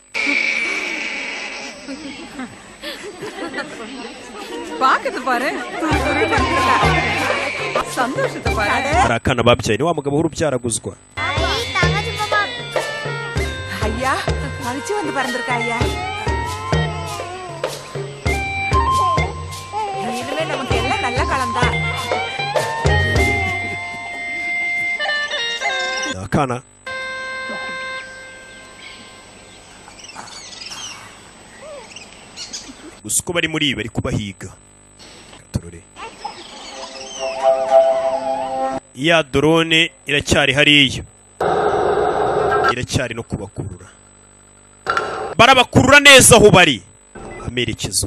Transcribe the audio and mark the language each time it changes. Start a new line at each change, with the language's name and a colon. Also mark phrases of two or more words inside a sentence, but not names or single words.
Kinyarwanda: Hari akana babyaye ni wa mugabo w'urubyaraguzwa.
Tamil: ஐயா மகிழ்ச்சி வந்து பறந்திருக்கா ஐயா. இனிமே நமக்கு எல்லாம் நல்ல காலம் தான்.
Kinyarwanda: Akana gusa uko bari muri ibi bari kubahiga. Turore iya drone iracyari hariya, iracyari no kubakurura, barabakurura neza aho bari amerekezo.